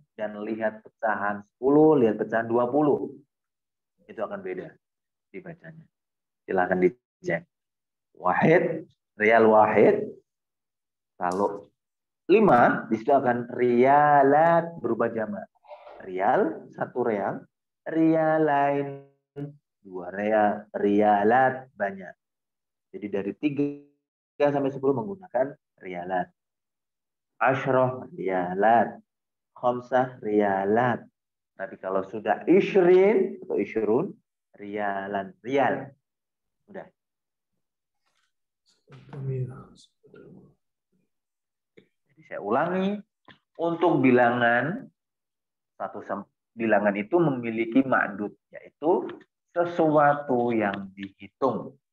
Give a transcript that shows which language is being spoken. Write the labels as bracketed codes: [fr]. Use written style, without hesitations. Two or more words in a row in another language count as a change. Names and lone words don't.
[id] Dan lihat pecahan 10. Lihat pecahan 20. Itu akan beda dibacanya. Silahkan dicek. Wahid, [ar] ريال واحد. [id] Kalau 5, disitu akan rialat berubah jamak. Rial, 1 real. Rial lain, 2 real. Rialat banyak. Jadi dari 3 sampai 10 menggunakan rialat. [ar] عشرة ريالات. خمسة ريالات. [id] Tapi kalau sudah ishrin atau ishrun, rialan. Rial. Udah. Jadi saya ulangi, untuk bilangan bilangan itu memiliki ma'dud, yaitu sesuatu yang dihitung.